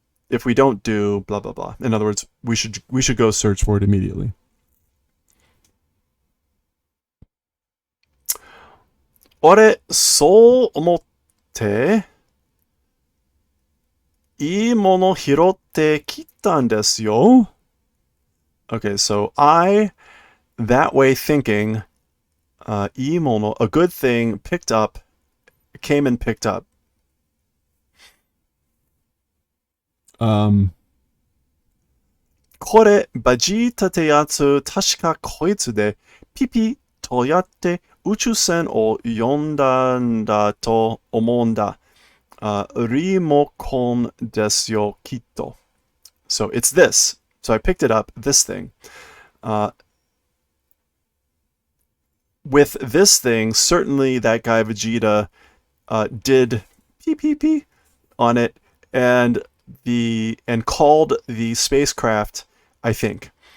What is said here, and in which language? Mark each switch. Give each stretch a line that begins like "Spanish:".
English: If we don't do blah blah blah. In other words, we should go search for it immediately.
Japanese: 俺、そう思って、いいもの拾ってきたんですよ.
English: Okay, so I, that way thinking, いいもの, a good thing, picked up, came and picked up.
Japanese: これ、バジータってやつ、確かこいつで、ピピとやって宇宙船を呼んだんだと思うんだ。リモコンですよ、きっと。
English: So it's this. So I picked it up, this thing. With this thing, certainly that guy Vegeta did pee on it and called the spacecraft, I think.